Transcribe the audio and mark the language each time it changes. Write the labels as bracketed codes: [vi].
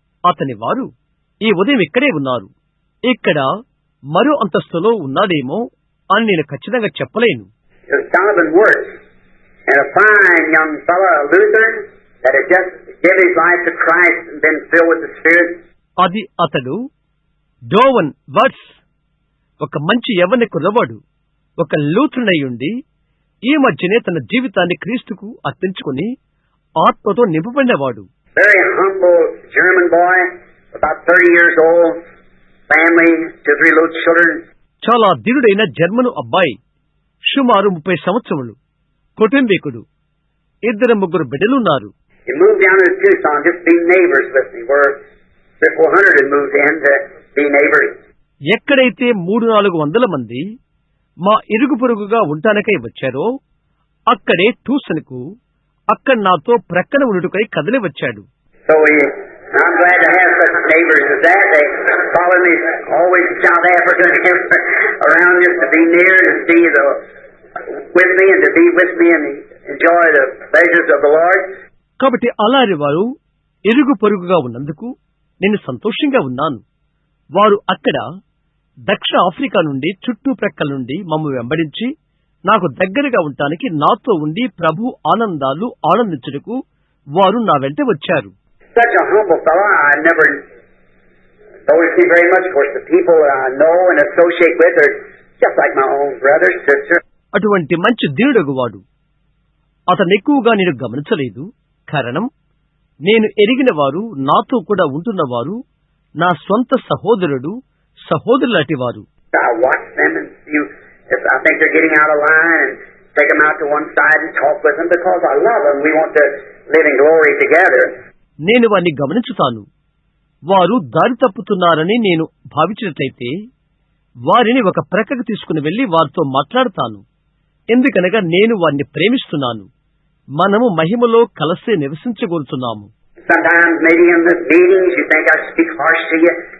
[te] అతని వారు ఈ ఉదయం ఇక్కడే ఉన్నారు. ఇక్కడ మరో అంతస్తులో ఉన్నాడేమో అని నేను ఖచ్చితంగా చెప్పలేను. [en] Donovan Wirtz, and a fine young fellow, a Lutheran, that had just given his life to Christ and been filled with the Spirit. [te] అది అతడు డోవన్ వర్ట్స్, ఒక మంచి యవ్వన కుర్రవాడు, ఒక లూథరనయుండి ఈ మధ్యనే తన జీవితాన్ని క్రీస్తుకు అర్పించుకుని ఆత్మతో నింపబడినవాడు. [en] Very humble German boy, about 30 years old, family, 2-3 little children. [te] చాలా దినుడైన జర్మను అబ్బాయి, సుమారు 30 సంవత్సరములు, కుటుంబీకుడు, 2-3 బిడ్డలున్నారు. [en] He moved down to Tucson just to be neighbors with me, where 300-400 had moved in to be neighbors. [te] ఎక్కడైతే 300-400 మంది మా ఇరుగు పొరుగుగా ఉంటానికై వచ్చారో అక్కడే ట్యూసన్కు అక్కడ నాతో ప్రక్కన ఉండుటకై కదిలి వచ్చాడు. [en] So I'm glad to have such neighbors as that. They follow me always to South Africa and around just to be near and see with me and to be with me and enjoy the pleasures of the Lord. [te] కాబట్టి అలాంటి వారు ఇరుగు పొరుగుగా ఉన్నందుకు నేను సంతోషంగా ఉన్నాను. వారు అక్కడ దక్షిణ ఆఫ్రికా నుండి చుట్టుప్రక్కల నుండి మమ్ము వెంబడించి నాకు దగ్గరగా ఉండటానికి నాతో ఉండి ప్రభు ఆనందాలు ఆనందించుటకు వారు నా వెంట వచ్చారు. [en] Such a humble fellow, I never noticed him very much. Of course, the people that I know and associate with are just like my own brother, sister. [te] అటువంటి మంచి దీనుడగువాడు. అతను ఎక్కువగా నేను గమనించలేదు. కారణం, నేను ఎరిగిన వారు, నాతో కూడా ఉంటున్నవారు నా స్వంత సహోదరుడు, సహోదరులాంటి వారు. [en] I watch them and see if I think they're getting out of line and take them out to one side and talk with them because I love them. We want to live in glory together. [te] నేను వారిని గమనించుతాను. వారు దారి తప్పుతున్నారని నేను భావించినట్లయితే వారిని ఒక ప్రక్కకు తీసుకుని వెళ్లి వారితో మాట్లాడతాను. ఎందుకనగా నేను వారిని ప్రేమిస్తున్నాను. మనము మహిమలో కలిసే నివసించగోరుతున్నాము. [en] Sometimes maybe in the meetings you think I speak harsh to you.